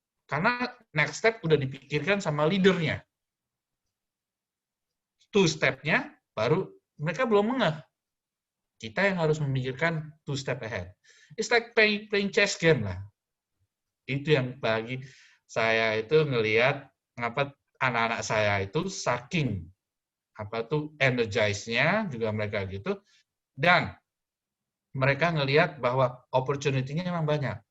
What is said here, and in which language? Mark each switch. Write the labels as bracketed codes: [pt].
[id] Karena next step udah dipikirkan sama leadernya. 2 step-nya baru mereka belum ngeh. Kita yang harus memikirkan 2 step ahead. [en] It's like playing chess game lah. [id] Itu yang bagi saya itu ngelihat anak-anak saya itu saking energize-nya juga mereka gitu, dan mereka ngelihat bahwa opportunity-nya memang banyak.